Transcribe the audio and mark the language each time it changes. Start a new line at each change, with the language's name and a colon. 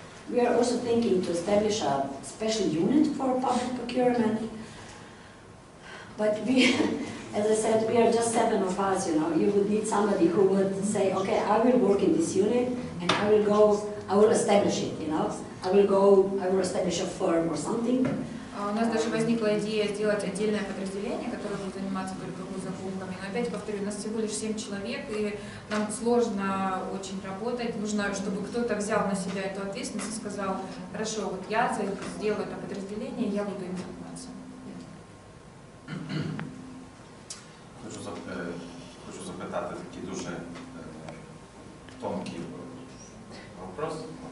English: We are also thinking to establish a special unit for public procurement, but as I said, we are just 7 of us, You would need somebody who would say, okay, I will work in this unit, and I will establish it, I will establish a firm or something.
Russian: У нас даже возникла идея сделать отдельное подразделение, которое будет заниматься только закупками. Но опять повторю, у нас всего лишь 7 человек, и нам сложно очень работать. Нужно, чтобы кто-то взял на себя эту ответственность и сказал, хорошо, вот я сделаю это подразделение, я буду им заниматься.
Ukrainian: Хочу запитати такий дуже тонкий вопрос.